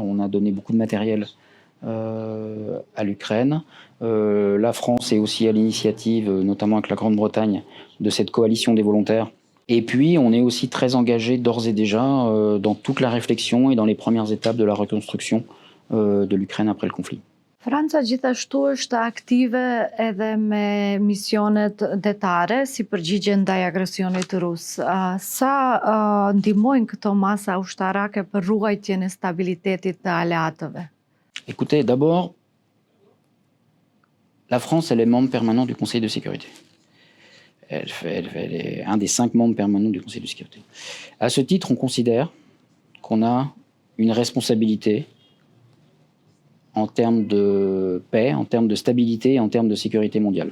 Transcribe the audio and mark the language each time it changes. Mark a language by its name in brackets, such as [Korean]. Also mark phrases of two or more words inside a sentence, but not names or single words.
[French] On a donné beaucoup de matériel à l'Ukraine. La France est aussi à l'initiative, notamment avec la Grande-Bretagne, de cette coalition des volontaires. Et puis, on est aussi très engagé d'ores et déjà dans toute la réflexion et dans les premières étapes de la reconstruction de l'Ukraine après le conflit. [Albanian] Franca gjithashtu është aktive edhe me misionet detare si përgjigje ndaj agresionit rus. Sa ndihmojnë këto masa ushtarake për ruajtjen e stabilitetit të aleatëve? [French] Écoutez, d'abord, la France, elle est membre permanent du Conseil de sécurité. Elle est un des 5 membres permanents du Conseil de sécurité. À ce titre, on considère qu'on a une responsabilité en termes de paix, en termes de stabilité et en termes de sécurité mondiale.